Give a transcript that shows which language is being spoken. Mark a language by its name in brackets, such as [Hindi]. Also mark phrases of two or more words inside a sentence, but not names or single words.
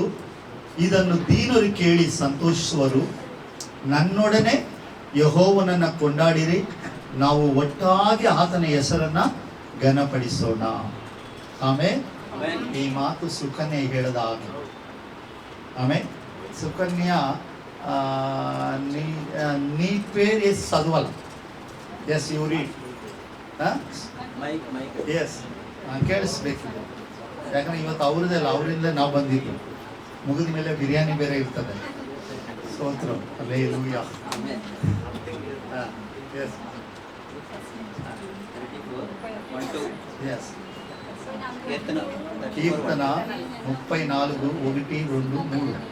[Kannada] ಇದನ್ನು ದೀನರು ಕೇಳಿ ಸಂತೋಷಿಸುವರು. ನನ್ನೊಡನೆ ಯೆಹೋವನನ್ನ ಕೊಂಡಾಡಿರಿ, ನಾವು ಒಟ್ಟಾಗಿ ಆತನ ಹೆಸರನ್ನ ಘನಪಡಿಸೋಣ. ಆಮೇಲೆ ಈ ಮಾತು ಸುಕನ್ಯಾ ಹೇಳದ ಹಾಗೆ. [Telugu] ಆಮೇಲೆ ಸುಕನ್ಯಾ నీ పేరు ఎస్ చదవాలి. [English] as you read. [Kannada] ಎಸ್ ಕೇಳಿಸ್ಬೇಕು. ಯಾಕಂದ್ರೆ ಇವತ್ತು ಅವ್ರದ್ದೆಲ್ಲ, ಅವರಿಂದ ನಾವು ಬಂದಿದ್ದು. ಮುಗಿದ ಮೇಲೆ ಬಿರಿಯಾನಿ ಬೇರೆ ಇರ್ತದೆ. ಸ್ತೋತ್ರ, ಹಲ್ಲೆಲೂಯಾ. ಎಸ್ ಎಸ್ ಕೀರ್ತನ 34, 1, 2, 3.